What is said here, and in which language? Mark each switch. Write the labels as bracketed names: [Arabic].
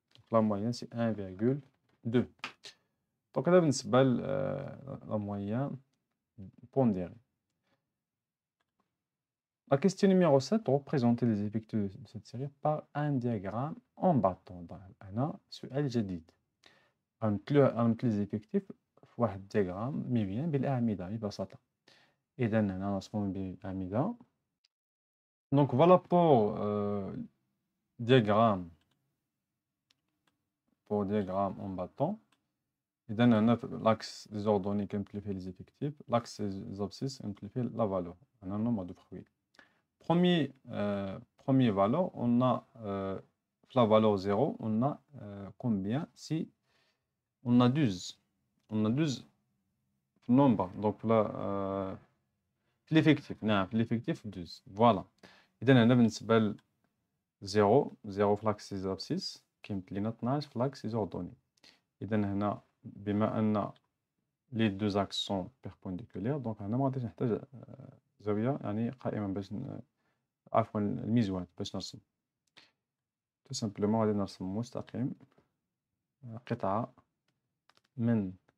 [French] La moyenne, c'est 1,2. Donc, on a la moyenne pondérée. La question numéro 7, représenter les effectifs de cette série par un diagramme en bâton. [Arabic] هنا سؤال جديد. غنمثلوا [French] les effectifs [Arabic] في واحد الدياغرام مبين بالأعمدة ببساطة. إذا هنا نرسمهم بالأعمدة. [French] Donc voilà pour diagramme en bâton. [Arabic] إذا هنا [French] l'axe des ordonnées amplifie les effectifs, l'axe des abscisses amplifie la valeur, un nombre de fruits. Premier valeur, on a la valeur 0, on a combien? Si on a 12. On a 12 nombres, donc là, l'effectif, non, l'effectif 12. Voilà. [Arabic] إذا هنا بالنسبة ل 0 في [French] l'axe des abscisses [Arabic] كيمثل لنا 12 في [French] l'axe des ordonnées. [Arabic] إذا هنا بما أن [French] les deux axes sont perpendiculaires [Arabic] donc هنا ما غاديش نحتاج زاوية يعني قائمة باش عفوا الميزوان باش نرسم [French] tout simplement [Arabic] غادي نرسم مستقيم قطعة من